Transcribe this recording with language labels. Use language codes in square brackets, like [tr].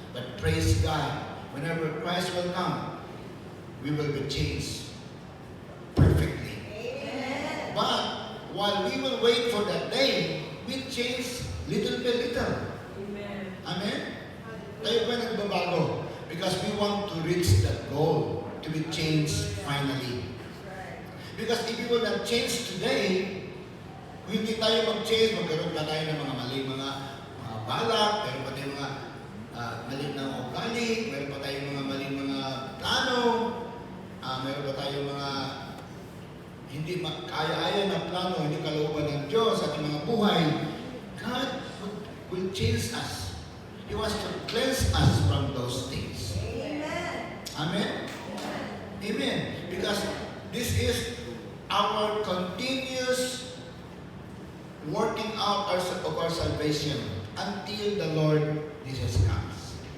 [en] But praise God, whenever Christ will come, we will be changed perfectly. Amen. But while we will wait for that day, we change little by little. Amen. [tl] Amen? Tayo ba nagbabago? [en] Because we want to reach that goal, to be changed finally. Because if we will not change today, [tl] hindi tayo mag-change, magkaroon pa tayo ng mga maling mga balak, meron pa tayong mga maling na ugali, meron pa tayong mga maling mga plano, meron pa tayong mga hindi kaya-aya na plano, hindi kalooban ng Diyos sa ating mga buhay. [en] God will change us. He wants to cleanse us from those things. Amen. Amen? Amen. Because this is our continuous working out of our salvation until the Lord Jesus comes.